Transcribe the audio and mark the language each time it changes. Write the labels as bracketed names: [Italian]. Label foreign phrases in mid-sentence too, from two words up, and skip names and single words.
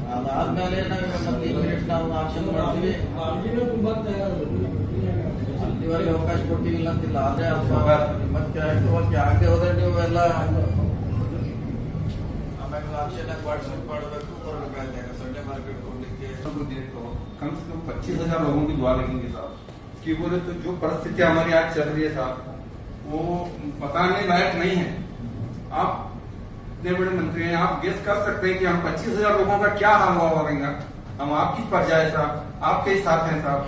[Kannada] ಅದಾದ್ಮೇಲೆ ನಾವು ಆಕ್ಷನ್ ಮಾಡ್ತೀವಿ, ಅಲ್ಲಿವರೆಗೆ ಅವಕಾಶ ಕೊಡ್ತೀವಿ. ಇಲ್ಲ ಅಂತಿಲ್ಲ. ಆದ್ರೆ ಮತ್ತೆ ಆಗದೆ ಹೋದ್ರೆ ನೀವು ಎಲ್ಲ ಆಮೇಲೆ [English] action participate [Kannada] ಮಾಡಬೇಕು, ಬರಬೇಕಾಗುತ್ತೆ. [English] Sunday market [Kannada] ಕೊಡ್ಲಿಕ್ಕೆ [Hindi] कम से कम 25,000 लोगों की दुआ लगेंगे साहब. कि बोले तो जो परिस्थिति हमारी आज चल रही है साहब, वो बताने लायक नहीं है. आप इतने बड़े मंत्री हैं, आप गेस कर सकते हैं कि हम 25,000 लोगों का क्या हाल हुआ होगा. हम आपकी प्रजा है साहब, आपके ही साथ हैं साहब.